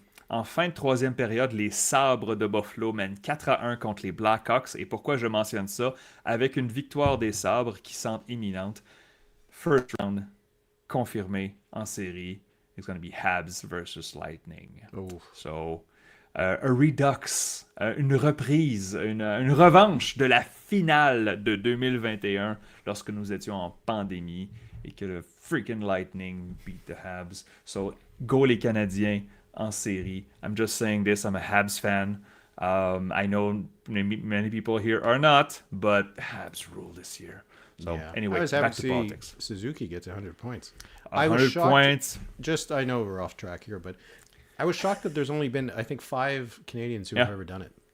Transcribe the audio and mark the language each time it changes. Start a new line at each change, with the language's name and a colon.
French: En fin de troisième période, les Sabres de Buffalo mènent 4-1 contre les Blackhawks. Et pourquoi je mentionne ça? Avec une victoire des Sabres qui semble imminente.
English: First round
French: confirmé en série.
English: It's going to be Habs versus Lightning. Oh. So... a redux,
French: une reprise, une revanche de la finale de 2021 lorsque nous étions en pandémie et que le
English: freaking Lightning beat the Habs. So, go
French: les Canadiens en série.
English: I'm just saying this, I'm a Habs fan. I know many people here are not, but Habs rule this year. So, anyway, back to politics. Suzuki gets 100 points. 100 points. I know we're off track here, but I was shocked that there's only been, I think, 5 Canadians who have ever done it.